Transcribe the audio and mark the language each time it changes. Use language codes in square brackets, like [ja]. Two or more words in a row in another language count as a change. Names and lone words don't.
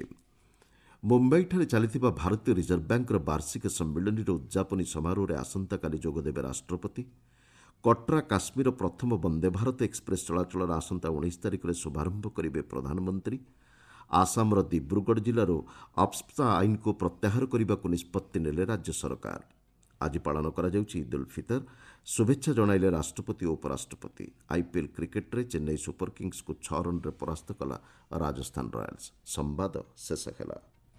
[or] ମୁମ୍ବାଇଠାରେ ଚାଲିଥିବା ଭାରତୀୟ ରିଜର୍ଭ ବ୍ୟାଙ୍କର ବାର୍ଷିକ ସମ୍ମିଳନୀର ଉଦ୍ଯାପନୀ ସମାରୋହରେ ଆସନ୍ତାକାଲି ଯୋଗଦେବେ ରାଷ୍ଟ୍ରପତି। କଟ୍ରା କାଶ୍ମୀର ପ୍ରଥମ ବନ୍ଦେ ଭାରତ ଏକ୍ସପ୍ରେସ୍ ଚଳାଚଳର ଆସନ୍ତା 19 ତାରିଖରେ ଶୁଭାରମ୍ଭ କରିବେ ପ୍ରଧାନମନ୍ତ୍ରୀ। ଆସାମର ଦିବ୍ରୁଗଡ଼ ଜିଲ୍ଲାରୁ ଅପସ୍ପା ଆଇନକୁ ପ୍ରତ୍ୟାହାର କରିବାକୁ ନିଷ୍ପତ୍ତି ନେଲେ ରାଜ୍ୟ ସରକାର। ଆଜି ପାଳନ କରାଯାଉଛି ଇଦ୍ ଉଲ୍ ଫିତର। ଶୁଭେଚ୍ଛା ଜଣାଇଲେ ରାଷ୍ଟ୍ରପତି ଓ ଉପରାଷ୍ଟ୍ରପତି। ଆଇପିଏଲ କ୍ରିକେଟରେ ଚେନ୍ନାଇ ସୁପର କିଙ୍ଗ୍ସ କୁ 6 ରନ ପରାସ୍ତ କଲା ରାଜସ୍ଥାନ ରୟାଲ୍ସ। ସମ୍ବାଦ ଶେଷ ହେଲା।